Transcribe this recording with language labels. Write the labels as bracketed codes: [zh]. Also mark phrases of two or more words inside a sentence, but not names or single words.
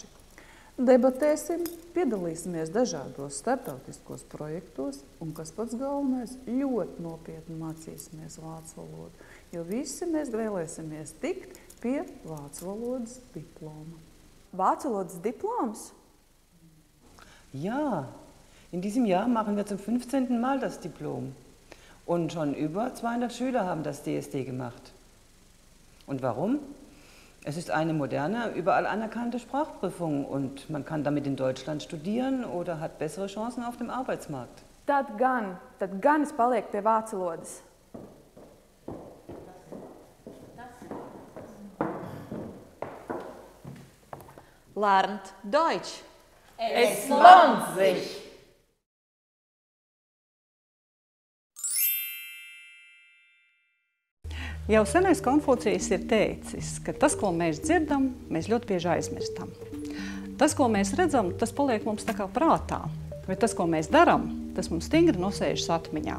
[lv] Debatēsim, piedalīsimies dažādos starptautiskos projektos un, kas pats galvenais, ļoti nopietni mācīsimies vācu valodu, jo visi mēs vēlēsimies tikt pie vācu valodas diploma. Vācu valodas diploms? [de] Ja, in diesem Jahr machen wir zum 15. Mal das Diplom. Und schon über 200 Schüler haben das DSD gemacht. Und warum? Es ist eine moderne, überall anerkannte Sprachprüfung und man kann damit in Deutschland studieren oder hat bessere Chancen auf dem Arbeitsmarkt. [lv] Tad gan es palieku pie vācu valodas. [de] Lernt Deutsch. Es lohnt sich! [lv] Jau senais Konfucijs ir teicis, ka tas, ko mēs dzirdam, mēs ļoti bieži aizmirstam. Tas, ko mēs redzam, tas paliek mums tā kā prātā, bet tas, ko mēs darām, tas mums stingri nosēžas atmiņā.